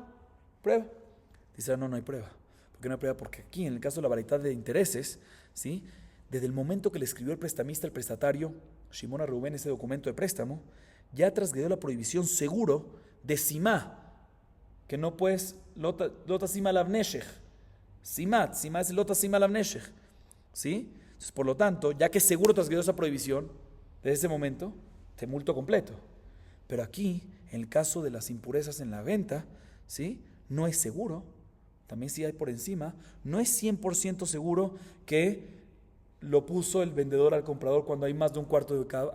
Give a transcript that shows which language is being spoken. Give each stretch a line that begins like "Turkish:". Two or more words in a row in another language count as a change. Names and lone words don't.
Spanish: Prueba. Dice, no hay prueba. ¿Por qué no hay prueba? Porque aquí en el caso de la variedad de intereses, ¿sí? Desde el momento que le escribió el prestamista, el prestatario, Shimón a Reubén, ese documento de préstamo, ya transgredió la prohibición seguro de simá, que no puedes,
Hebrew: לא תשימון עליו נשך.
Spanish: Simá es
Hebrew: לא תשימון עליו נשך.
Spanish: ¿Sí? Entonces, por lo tanto, ya que seguro transgredió esa prohibición, desde ese momento, te multo completo. Pero aquí, en el caso de las impurezas en la venta, ¿sí? No es seguro. También si hay por encima, no es 100% seguro que lo puso el vendedor al comprador cuando hay más de un cuarto de cada.